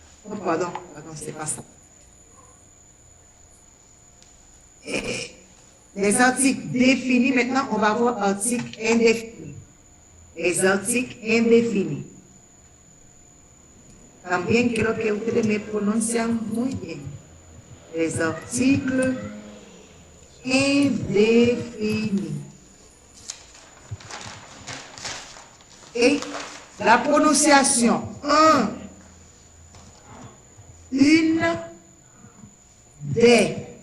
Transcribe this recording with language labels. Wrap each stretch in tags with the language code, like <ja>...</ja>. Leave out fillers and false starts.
<fr>Oh, pardon, c'est pas ça. Et les articles définis, maintenant, on va voir articles indéfinis. Les articles indéfinis.</fr> <es>También quiero que ustedes me pronuncien muy bien.</es> <fr>Les articles indéfinis. Et la prononciation, un, une, des.</fr>